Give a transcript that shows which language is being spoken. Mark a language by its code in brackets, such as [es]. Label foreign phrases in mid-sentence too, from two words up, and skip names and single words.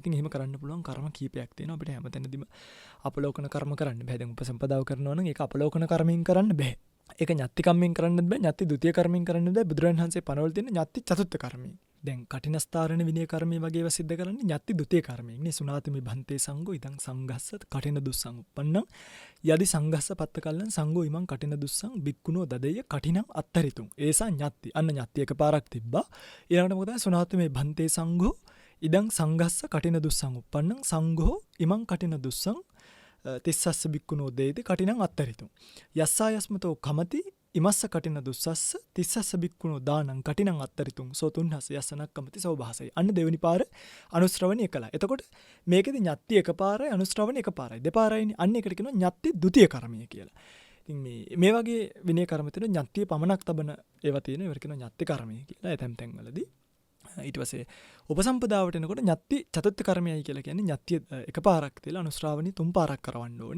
[si] ඉතින් එහෙම කරන්න පුළුවන් කර්ම කීපයක් තියෙනවා. අපිට හැමතැනදීම අපලෝකන කර්ම කරන්න බෑ. දැන් උපසම්පදාව කරනවා නම් ඒක අපලෝකන කර්මයෙන් කරන්න බෑ. ඒක ඤත්ති කම්මෙන් කරන්නත් බෑ. ඤත්ති ဒုတိ ය කර්මෙන් කරන්නත් බෑ. බුදුරජාණන් වහන්සේ පනවල තියෙන ඤත්ති චතුත්ථ කර්මයෙන්. දැන් කටිනස්ථාරණ විනය කර්මය වගේ ඒවා සිද්ධ කරන්නේ ඤත්ති ဒုတိ ය කර්මයෙන්. [pi] නේ සුනාතමි භන්තේ සංඝෝ ඉදං සංඝස්ස කටින දුස්සං උප්පන්නං යදි සංඝස්ස පත්තකල්ලං සංඝෝ ඉමං කටින දුස්සං බික්කුණෝ දදෙය්‍ය කටිනං අත්තරිතුං. ඒසා ඤත්ති. [si] අන්න ඤත්ති එකපාරක් තිබ්බා. ඊළඟට මොකද [pi] සුනාතමි භන්තේ සංඝෝ ඉදං සංඝස්ස කටින දුස්සං උප්පන්නං සංඝෝ ඉමං කටින දුස්සං තිස්සස්ස බික්කුණෝ දේති කටිනං අත්තරිතුං. යස්සායස්මතෝ කමති ඉමස්ස කටින දුස්සස්ස තිස්සස්ස බික්කුණු දානං කටිනං අත්තරිතුන් සෝ තුන්හස යස්සනක් කමති සෝභාසයි. [si] අන්න දෙවෙනි පාර අනුශ්‍රවණය කළා. එතකොට මේකෙදි ඤත්ති එකපාරයි අනුශ්‍රවණය එකපාරයි. දෙපාරයිනේ. අන්න එකට කියනවා ඤත්ති ද්විතීය කර්මය කියලා. ඉතින් මේ වගේ විනය කර්ම තියෙන ඤත්තිය පමණක් තබන ඒවා තියෙන ඒවට කියනවා ඤත්ති කර්මය කියලා. එතෙම් තැන්වලදී ඊට පස්සේ උපසම්පදාවට එනකොට ඤත්ති චතුත්ථ කර්මයයි කියලා කියන්නේ ඤත්තිය එකපාරක් තියලා අනුශ්‍රාවණී තුන් පාරක් කරවන්න ඕනි.